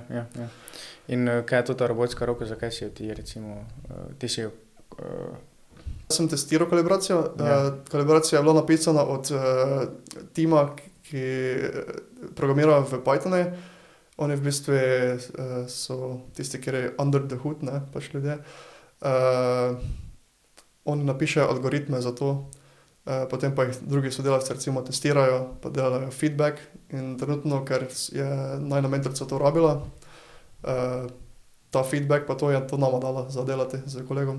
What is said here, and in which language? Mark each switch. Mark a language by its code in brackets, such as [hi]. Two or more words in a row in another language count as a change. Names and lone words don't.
[sl] In kaj je to ta robotska roka, zakaj si jo ti recimo, ti si jo... Sem testiral kalibracijo. Ja. Kalibracija je bila napisana od tima, ki programira v Pythonu. Oni v bistvu so tisti, ki je [en] under the hood, [sl] ne, pač ljudje. Oni napišejo algoritme za to, potem pa jih drugi sodelavci recimo testirajo, pa delajo feedback in trenutno, ker je najna mentorica to rabila, ta feedback pa to je to nama dala za delati z kolegom.